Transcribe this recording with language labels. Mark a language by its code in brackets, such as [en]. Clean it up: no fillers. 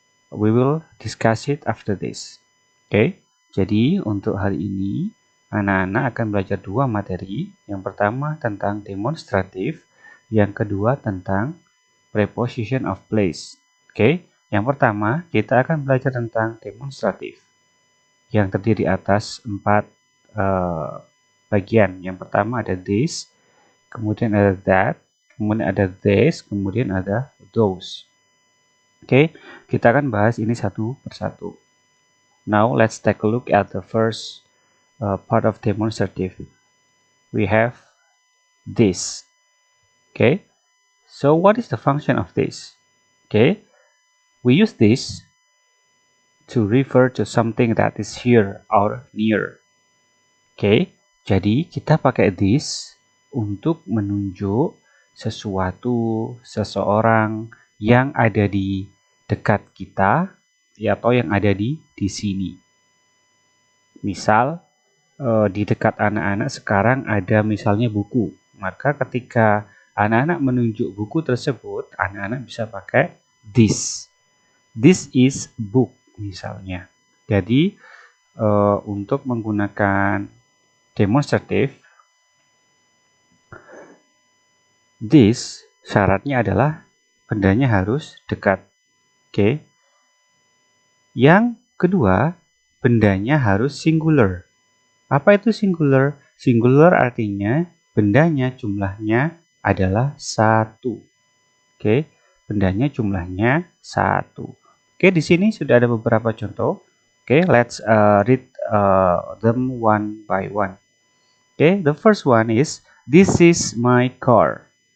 [en] We will discuss it after this. [id] Oke, jadi untuk hari ini anak-anak akan belajar dua materi. Yang pertama tentang demonstratif, yang kedua tentang preposition of place. Oke, yang pertama kita akan belajar tentang demonstratif yang terdiri atas 4 bagian. Yang pertama ada this, kemudian ada that, kemudian ada this, kemudian ada those. Oke, kita akan bahas ini satu persatu. [en] Now let's take a look at the first part of demonstrative. We have this. Okay, so what is the function of this? Okay, we use this to refer to something that is here or near. [id] Okay, jadi kita pakai this untuk menunjuk sesuatu, seseorang yang ada di dekat kita, ya, atau yang ada di sini. Misal di dekat anak-anak sekarang ada misalnya buku, maka ketika anak-anak menunjuk buku tersebut, anak-anak bisa pakai this. [en] This is book [id] misalnya. Jadi untuk menggunakan demonstratif, this syaratnya adalah bendanya harus dekat. Oke. Yang kedua, bendanya harus singular. Apa itu singular? Singular artinya bendanya jumlahnya adalah 1. Oke, bendanya jumlahnya 1. Oke, di sini sudah ada beberapa contoh. [en] Oke, let's read them one by one. Oke, the first one is this is my car.